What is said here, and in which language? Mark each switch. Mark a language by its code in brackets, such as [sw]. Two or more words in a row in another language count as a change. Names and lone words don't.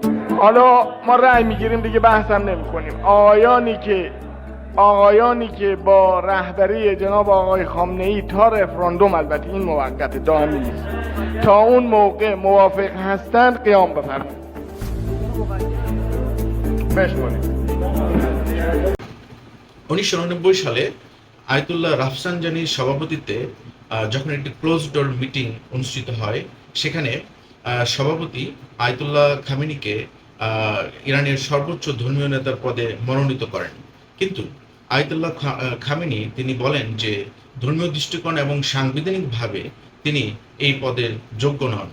[fa] حالا ما رأی میگیریم دیگه، بحثم نمی‌کنیم. آقایانی که با رهبری جناب آقای خامنه‌ای تا رفراندوم، البته این موقت دائمی نیست، تا اون موقع موافق هستند قیام بفرمایید. بشمونید. [bn] ১৯৮৯ সালে আয়াতুল্লাহ রাফসানজানির সভাপতিত্বে যখন একটি [en] close door meeting [bn] অনুষ্ঠিত হয়, সেখানে সভাপতি আয়াতুল্লাহ খামেনিকে ইরানের সর্বোচ্চ ধর্মীয় নেতার পদে মনোনীত করেন। কিন্তু আয়াতুল্লাহ খামেনি তিনি বলেন যে ধর্মীয় দৃষ্টিকোণ এবং সাংবিধানিকভাবে তিনি এই পদের যোগ্য নন।